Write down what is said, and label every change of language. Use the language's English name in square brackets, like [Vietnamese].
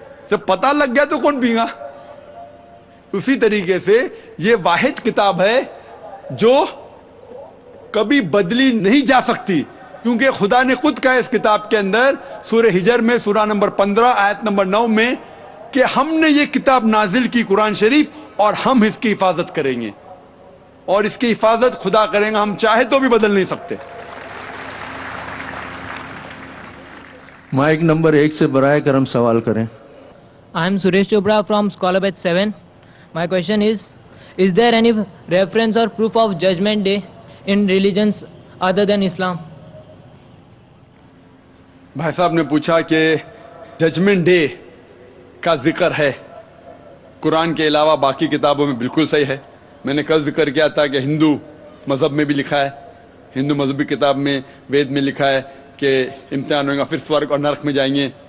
[Urdu] جب پتہ لگ گیا تو کون پی گا؟ اسی طریقے سے یہ واحد کتاب ہے جو کبھی بدلی نہیں جا سکتی, کیونکہ خدا نے خود کہا اس کتاب کے اندر سورہ ہجر میں سورہ نمبر 15 آیت نمبر 9 میں کہ ہم نے یہ کتاب نازل کی قرآن شریف اور ہم اس کی حفاظت کریں گے. اور اس کی حفاظت خدا کریں گا, ہم چاہے تو بھی بدل نہیں سکتے. مائک نمبر 1 سے برائے کرم سوال کریں. [English] I am Suresh Chopra from Scholar Batch 7. My question is there any reference or proof of Judgment Day in religions other than Islam? [Urdu] بھائی صاحب نے پوچھا کہ ججمنٹ ڈے کا ذکر ہے قرآن کے علاوہ باقی کتابوں میں. بالکل صحیح ہے. میں نے کل ذکر کیا تھا کہ ہندو مذہب میں بھی لکھا ہے, ہندو مذہبی کتاب میں وید میں لکھا ہے کہ امتحان ہوگا, پھر سورگ اور نرک میں جائیں گے.